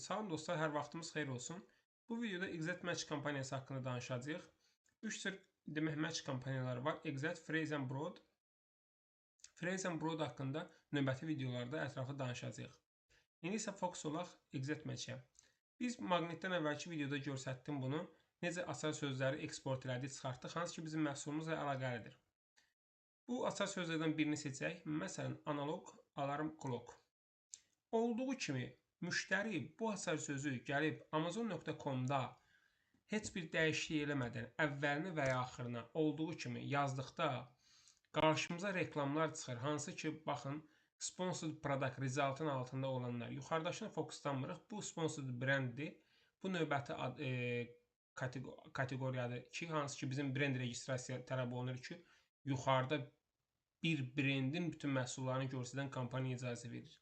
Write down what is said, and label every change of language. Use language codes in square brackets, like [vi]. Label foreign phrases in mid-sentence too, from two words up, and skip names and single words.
[az] Salam dostlar, hər vaxtımız xeyir olsun. Bu videoda [en] XZ Match [az] kampaniyası haqqında danışacağıq. 3 tür demək match kampaniyaları var. [en] XZ, Phrase and Broad. Phrase and Broad [az] haqqında növbəti videolarda ətraflı danışacağıq. İndi isə fokus olaq [en] XZ Match-ə. [az] Biz Magnetdən əvvəlki videoda göstərdim bunu. Necə açar sözləri eksport elədik, çıxartdıq, hansı ki bizim məhsulumuzla əlaqəlidir. Bu açar sözlərdən birini seçək. Məsələn, [en] analog alarm clock. [az] Olduğu kimi müştəri bu açar sözü gəlib Amazon.com-da heç bir dəyişiklik eləmədən əvvəlini və ya axırına olduğu kimi yazdıqda qarşımıza reklamlar çıxır. Hansı ki, baxın, [en] sponsored product resultın [az] altında olanlar. Yuxarıdakına fokuslanmırıq. Bu [en] sponsored branddir. [az] Bu növbəti kateqoriyadır ki, hansı ki bizim brend registrasiya tələb olunur ki, yuxarıda bir brendin bütün məhsullarını göstərən kampaniya icazə verir.